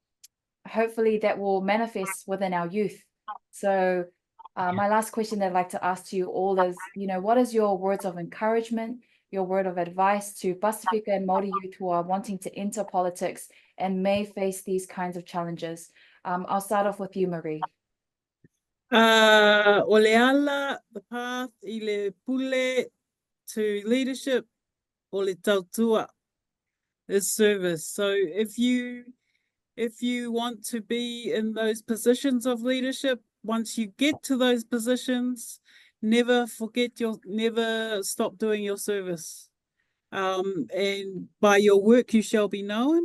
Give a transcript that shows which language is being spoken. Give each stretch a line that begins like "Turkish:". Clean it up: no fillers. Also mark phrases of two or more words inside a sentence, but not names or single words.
English: And hopefully that will manifest within our youth. So my last question that I'd like to ask to you all is, what is your words of encouragement, your word of advice to Pasifika and Maori youth who are wanting to enter politics and may face these kinds of challenges? I'll start off with you, Marie.
Samoan: O le ala,
English: the path,
Samoan: I le pule
English: to leadership,
Samoan: o le tautua
English: is service. So if you want to be in those positions of leadership, once you get to those positions, never stop doing your service. And by your work you shall be known.